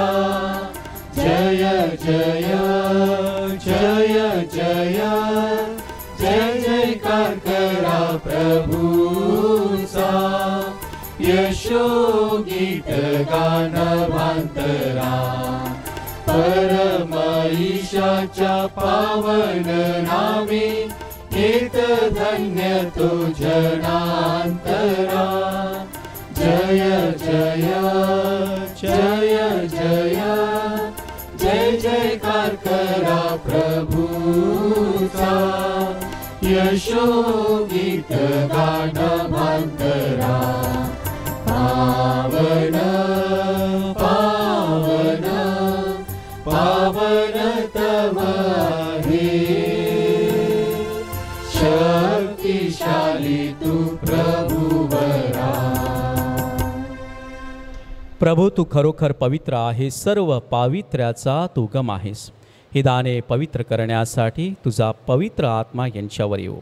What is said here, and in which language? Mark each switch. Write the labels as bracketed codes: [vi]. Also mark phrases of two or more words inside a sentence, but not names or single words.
[mr] जय जय जय जय जय जयकार करा प्रभूचा, यशो गीत गान भांतरा. परम ईशाच्या पावन नामे हेत धन्य तो जनांतरा. जय जय जय जय जय जयकार करा प्रभूचा, यशो गीत गान भांतरा. पावन पावन पावन तव हे, शक्तिशाली तू प्रभुवरा. प्रभू तू खरोखर पवित्र आहे, सर्व पावित्र्याचा तू उगम आहेस. ही दाने पवित्र करण्यासाठी तुझा पवित्र आत्मा यांच्यावर येऊ.